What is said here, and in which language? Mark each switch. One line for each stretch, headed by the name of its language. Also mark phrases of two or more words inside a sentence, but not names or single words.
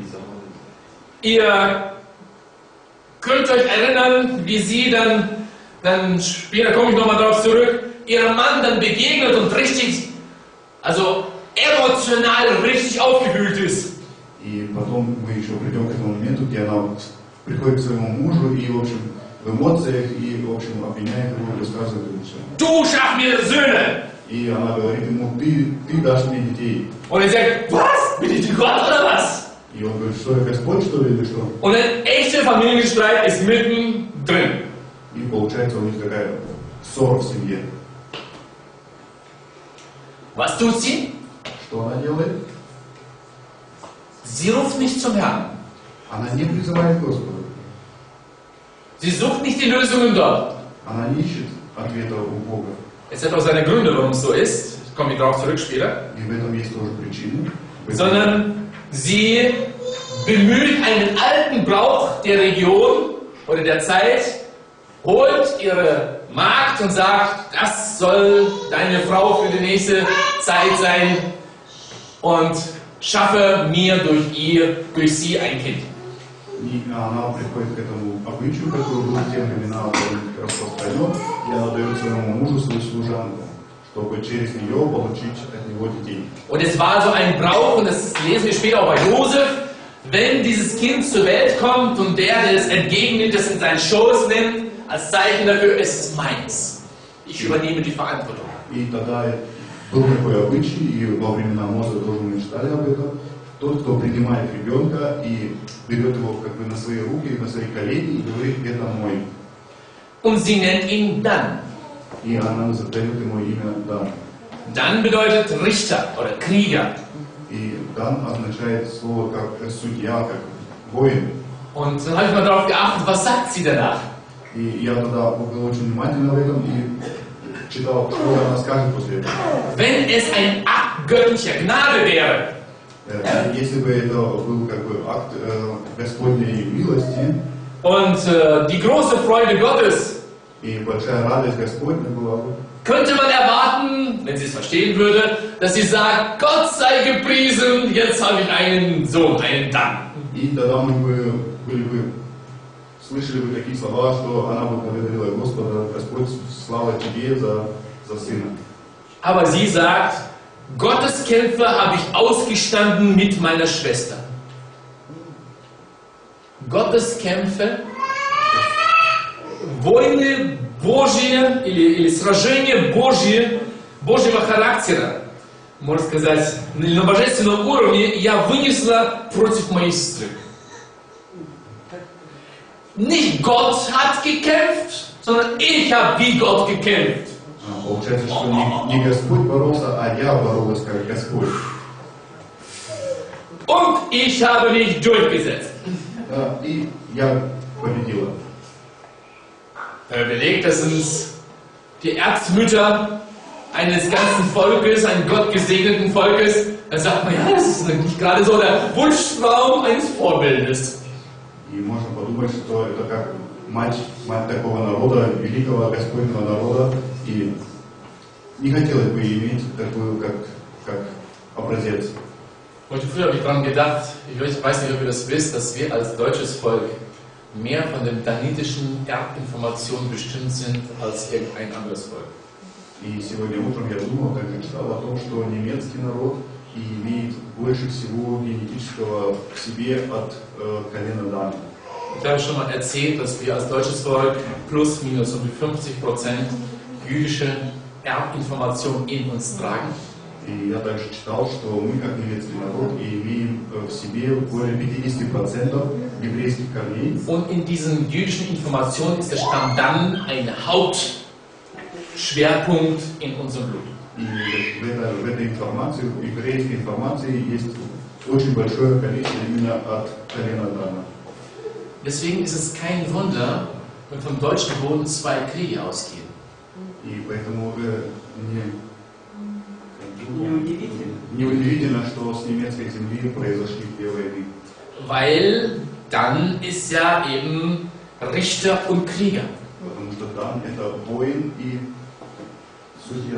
German: Ihr könnt euch erinnern, wie sie dann später komme ich nochmal darauf zurück, ihrem Mann dann begegnet und richtig, also emotional richtig aufgewühlt ist.
Russian: И потом мы еще придем к этому моменту, где она приходит к своему мужу и, в общем, в эмоциях, и, в общем, обвиняет его и рассказывает ему все.
German: Du schaff mir Söhne!
Russian: И она говорит ему, ты дашь мне детей.
German: Und er sagt, was? Bin ich Gott oder was?
Russian: И он говорит, что я Господь, что ли, или что?
German: Und ein echter Familienstreit ist mittendrin.
Russian: И получается у них такая ссора в семье.
German: Was tut sie?
Russian: Что она делает?
German: Sie ruft nicht zum Herrn.
Russian: Она не призывает Господа.
German: Sie sucht nicht die Lösungen dort.
Russian: Она не ищет ответа у Бога.
German: Es hat auch seine Gründe, warum es so ist. Ich komme darauf zurück später.
Russian: И в этом есть тоже причины.
German: Sondern sie bemüht einen alten Brauch der Region oder der Zeit, holt ihre Magd und sagt, das soll deine Frau für die nächste Zeit sein und schaffe mir durch sie ein Kind.
Russian: И она приходит к этому обычаю, который был в те времена распространен, и она дает своему мужу свою служанку, чтобы через нее получить от него детей.
German: Und es war so ein Brauch, und das lesen wir später auch bei Josef, wenn dieses Kind zur Welt kommt und der es entgegennimmt, das in seinen Schoß nimmt, als Zeichen dafür, es ist meins. Ich übernehme die Verantwortung.
Russian: И тогда был такой обычай, и во времена Моза тоже мы читали об этом. Тот, кто принимает ребенка и берет его как бы на свои руки, на свои колени и говорит, это мой.
German: Und sie nennt ihn Dan.
Russian: И она задает ему имя Дан.
German: Dan bedeutet Richter oder Krieger.
Russian: И Дан означает слово как судья, как воин.
German: Und dann habe ich mal darauf geachtet, was sagt sie danach?
Russian: И я тогда был очень внимательно в этом и читал, что она скажет после этого.
German: Wenn es ein Akt göttlicher Gnade wäre,
Russian: Если бы это был как бы акт Господней милости
German: und die große Freude Gottes,
Russian: и большая радость Господня была бы,
German: könnte man erwarten, wenn sie es verstehen würde, dass sie sagt, Gott sei gepriesen, jetzt habe ich einen Sohn, einen Dan.
Russian: и тогда мы бы были бы слышали бы такие слова, что она бы благодарила Господа, Господь, слава Тебе за сына.
German: Aber sie sagt, Gottes Kämpfe habe ich ausgestanden mit meiner Schwester. Gottes Kämpfe,
Russian: войны Божьи или сражения Божьего характера, можно сказать, на божественном уровне я вынесла против моей сестры.
German: Nicht Gott hat gekämpft, sondern ich habe wie Gott gekämpft.
Russian: Получается, что не Господь боролся, а я боролась как Господь.
German: Und ich habe mich durchgesetzt.
Russian: И я победила.
German: Belegt, das sind die Erzmütter eines ganzen Volkes, einem gottgesegneten Volkes. Da sagt man, ja, das ist nicht gerade so der Wunschtraum eines Vorbildes.
Russian: И можно подумать, что это как мать такого народа, великого Господнего народа, и не хотелось бы иметь такую, как образец.
German: Heute früh habe ich daran gedacht, ich weiß nicht, ob ihr das wisst, dass wir als deutsches Volk mehr von den danitischen Erbinformationen bestimmt sind als irgendein anderes Volk.
Russian: И сегодня утром я думал, как я читал о том, что немецкий народ имеет больше всего генетического в себе от колена Дана.
German: Ich habe schon mal erzählt, dass wir als deutsches Volk plus minus um die 50% jüdische Erbinformationen in uns tragen.
Russian: И я также читал, что мы, как немецкий народ, имеем в себе более 50% еврейских корней.
German: Und in diesen jüdischen Informationen ist der Stamm Dan ein Hauptschwerpunkt in unserem Blut.
Russian: И в этой информации, в еврейской информации есть очень большое количество именно от колена Дана.
German: Deswegen ist es kein Wunder, wenn vom deutschen Boden 2 Kriege ausgehen.
Russian: И поэтому неудивительно, что с немецкой земли произошли две войны.
German: Weil Dan ist ja eben Richter und Krieger.
Russian: Потому что Дан это воин и судья.